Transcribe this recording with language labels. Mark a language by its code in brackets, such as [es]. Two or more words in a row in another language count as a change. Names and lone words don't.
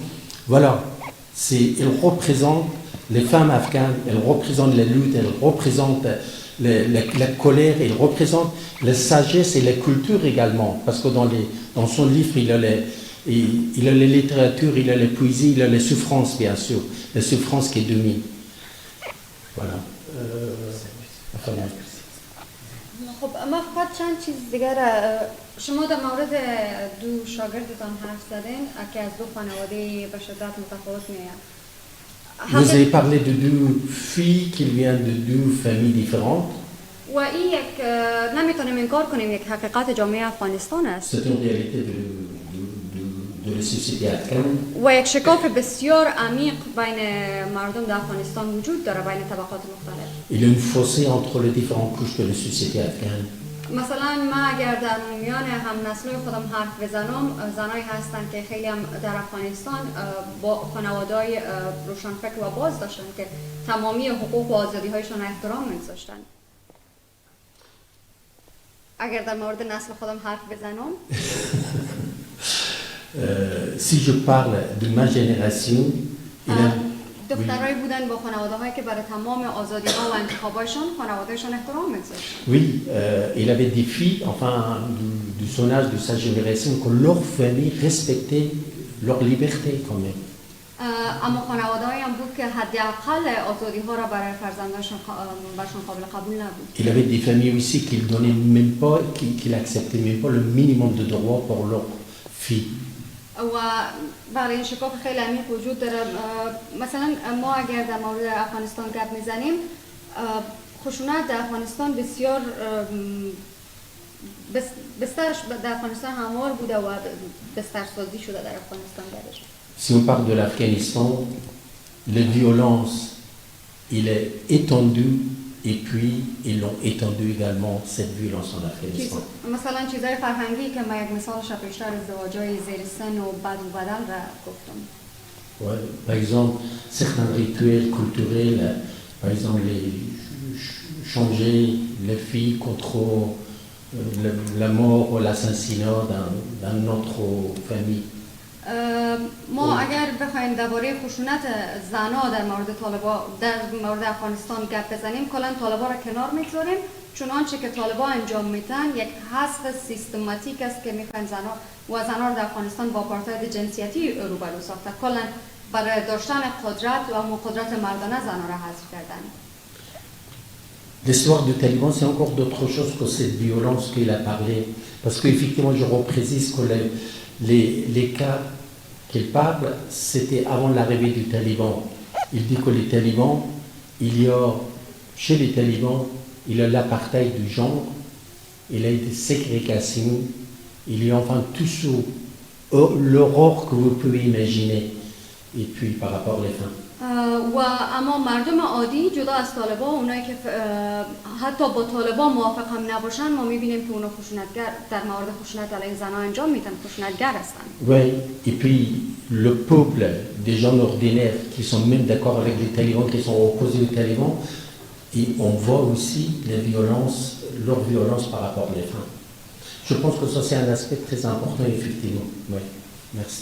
[fr] Voilà, elle représente les femmes afghanes, elle représente la lutte, elle représente la colère, il représente la sagesse et la culture également, parce que dans son livre, il a la littérature, il a la poésie, il a la souffrance, bien sûr, la souffrance qui est domine. Voilà. Enfin, [fa] خب اما فقط چند چیز دیگر شما در مورد دو شاگردتان حرف زدین که از دو خانواده به شدت متفاوت میآیند. [fr] Vous avez parlé de deux filles qui viennent de deux familles différentes. [fa] و این یک نمیتونیم انکار کنیم یک حقیقت جامعه افغانستان است. [fr] C'est une réalité de la société afghane. [fa] و یک شکاف بسیار عمیق بین مردم در افغانستان وجود داره بین طبقات مختلف. [fr] Il y a une fossé entre les différentes couches de la société afghane. [fa] مثلا ما اگر در میان هم نسل‌های خودم حرف بزنم زنایی هستن که خیلی هم در افغانستان با خانواده‌های روشنفکر و باز داشتن که تمامی حقوق و آزادی‌هایشان احترام می‌گذاشتن. اگر در مورد نسل خودم حرف بزنم [fr] Si je parle de ma génération, [fa] دخترایی بودن با خانواده‌هایی که برای تمام آزادی‌ها و انتخابایشان خانواده‌شان احترام می‌گذاشتن. [fr] Oui, il avait des filles, enfin, du son âge, de sa génération, que leur famille respectait leur liberté quand même. [fa] اما خانواده‌هایی هم بود که حداقل آزادی‌ها را برای فرزندانشان برشان قابل قبول نبود. [fr] Il avait des familles aussi qui ne donnaient même pas, qui n'acceptaient même pas le minimum de droits pour leurs filles. [fa] و برای این شکاف خیلی عمیق وجود داره. مثلا ما اگر در مورد افغانستان گپ میزنیم خشونت در افغانستان بسیار بسترش در افغانستان هموار بوده و بسترسازی شده در افغانستان درش. [fr] Si on parle de l'Afghanistan, la violence, il est étendu et puis ils l'ont étendu également cette violence en Afghanistan. [fa] مثلا چیزای فرهنگی که ما یک مثالش بیشتر ازدواج‌های زیر سن و بد و بدل را گفتم. [fr] Ouais, par exemple, certains rituels culturels, par exemple, changer les filles contre la mort ou l'assassinat d'un autre famille. [fa] ما اگر بخوایم درباره خشونت زنان در مورد طالبان در مورد افغانستان گپ بزنیم کلا طالبان را کنار میگذاریم چنانچه که طالبان انجام میدن یک حذف سیستماتیک است که میخواین زنان در افغانستان با آپارتاید جنسیتی روبرو ساخته کلا برای داشتن قدرت و قدرت مردانه زنان را حذف کردن. [fr] L'histoire du Taliban, c'est encore d'autres choses que cette violence qu'il a parlé. Parce qu'effectivement, je reprécise que les cas qu'il parle, c'était avant l'arrivée du Taliban. Il dit que les talibans, chez les talibans, il y a l'apartheid du genre, il y a des ségrégations, il y a enfin tout ça, l'horreur que vous pouvez imaginer. Et puis par rapport aux femmes. [fa] و اما مردم عادی جدا از طالبان اونایی که حتی با طالبان موافق هم نباشن ما میبینیم که اونا خشونتگر در مورد خشونت علیه زنان انجام میدن خشونتگر هستن. [fr] Oui, et puis le peuple des gens ordinaires qui sont même d'accord avec les talibans, qui sont opposés aux talibans, et on voit aussi leur violence par rapport aux femmes. Je pense que ça c'est un aspect très important effectivement. Oui, merci.